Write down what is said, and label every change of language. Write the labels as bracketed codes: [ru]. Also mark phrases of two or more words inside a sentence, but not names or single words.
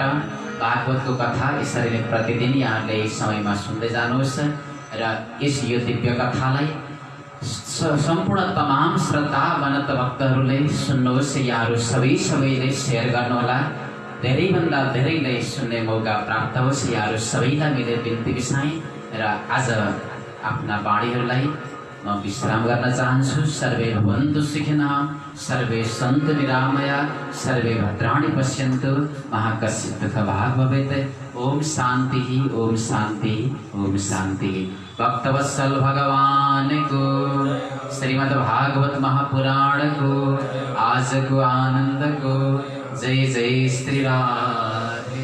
[ne] भागवतको कथा यसरी नै प्रतिदिन यहाँहरूले यही समयमा सुन्दै जानुहोस् र यस यो दिव्य कथालाई सम्पूर्ण तमाम श्रद्धावन्त भक्तहरूले सुन्नुहोस्। यहाँहरू सबैले सेयर गर्नुहोला, धेरैभन्दा धेरैलाई सुन्ने मौका प्राप्त होस्। यहाँहरू सबैलाई मैले बिन्ती बिसाएँ र आज आफ्ना बाणीहरूलाई म विश्राम गर्न चाहन्छु। [sa] सर्वे भवन्तु सुखिनः, सर्वे सन्तु निरामया, सर्वे भद्राणि पश्यन्तु, मा कश्चित् दुःखभाग् भवेत्। ओम शान्ति, ओम शान्ति, ओम शान्ति। [hi] भक्तवत्सल भगवान को श्रीमद् भागवत महापुराण को आज को आनंद को जय जय श्री राम।